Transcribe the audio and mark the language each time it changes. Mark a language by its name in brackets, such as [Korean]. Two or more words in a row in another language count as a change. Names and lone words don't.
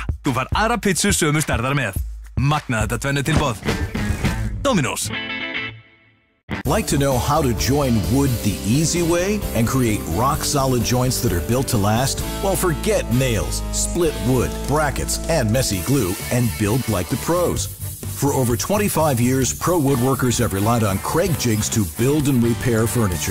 [Icelandic] Þú fær aðra pizzu sömu stærðar með. Magna þetta tvennu tilboð. Dominos. [English] Like to know how to join wood the easy way and create rock-solid joints that are built to last? Well, forget nails, split wood, brackets, and messy glue, and build like the pros. For over 25 years, pro woodworkers have relied on Craig jigs to build and repair furniture.